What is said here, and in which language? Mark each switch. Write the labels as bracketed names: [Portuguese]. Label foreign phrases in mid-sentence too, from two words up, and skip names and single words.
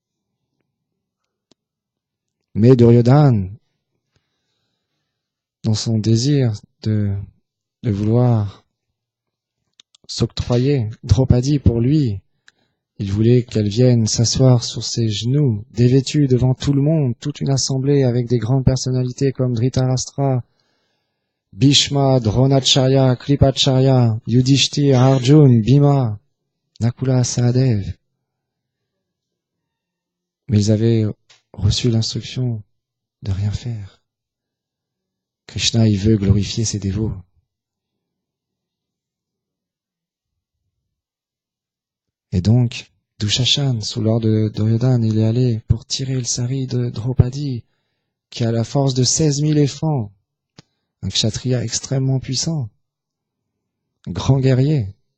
[French] Mais Duryodhana, dans son désir de vouloir s'octroyer Draupadi pour lui, il voulait qu'elle vienne s'asseoir sur ses genoux, dévêtue devant tout le monde, toute une assemblée avec des grandes personnalités comme Dhritarashtra, Bhishma, Dronacharya, Kripacharya, Yudhishthir, Arjun, Bhima, Nakula, Sahadev. Mais ils avaient reçu l'instruction de rien faire. Krishna, il veut glorifier ses dévots. Et donc, Dushashan, sous l'ordre de Duryodhana, il est allé pour tirer le sari de Draupadi, qui a la force de 16 000 éléphants, un kshatriya extrêmement puissant, un grand guerrier.